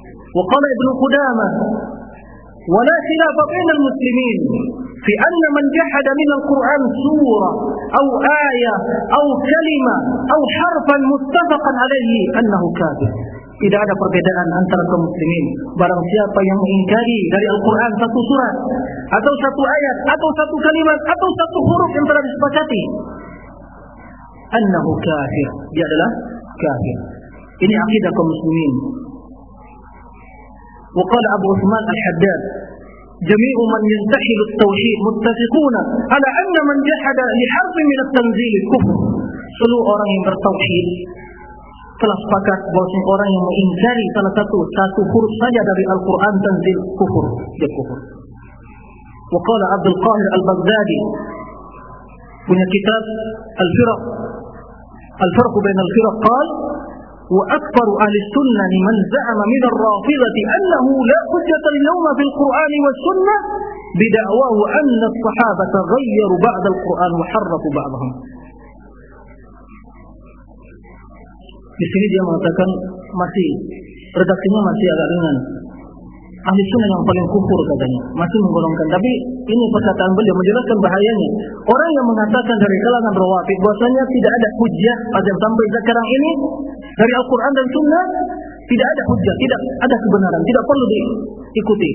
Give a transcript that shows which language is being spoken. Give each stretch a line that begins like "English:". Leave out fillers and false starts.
Arabic: وقال ابن قدامة ولا خلاف بين المسلمين في أن من جحد من القرآن سورة أو آية أو كلمة أو حرفا متفقا عليه أنه كافر.
Indonesian: إذا ada perbedaan antara kaum muslimin, barang siapa yang mengingkari dari Al-Qur'an satu surat atau satu ayat atau satu kalimat atau satu huruf yang telah disepakati,
Arabic: أنه كافر,
Indonesian: dia adalah kafir. Ini akidah kaum muslimin.
Arabic: وقال أبو عثمان الحداد جميع من ينتحل التوحيد متفقون على أن من جحد لحرف من التنزيل كفر.
Indonesian: Seluruh orang yang bertauhid telah sepakat bahwa orang yang mengingkari salah satu huruf saja dari Al-Quran tanzil kufur, dia kufur.
Arabic: وقال عبد القاهر البغدادي
Indonesian: punya kitab
Arabic: الفرق الفرق بين الفرق قال وأكبر أهل السنة من زعم من الرافضة أنه لا حجة اليوم في القرآن والسنة بدعواه أن الصحابة غيروا بعض القرآن وحرفوا بعضهم.
Indonesian: Di sini dia mengatakan masih redaksinya masih agak ringan. Ahli sunnah yang paling kufur katanya masih menggolongkan, tapi ini perkataan beliau menjelaskan bahayanya. Orang yang mengatakan dari kalangan rawafid bahwasanya tidak ada hujjah pada sampai sekarang ini dari Al-Quran dan sunnah, tidak ada hujjah, tidak ada kebenaran, tidak perlu diikuti.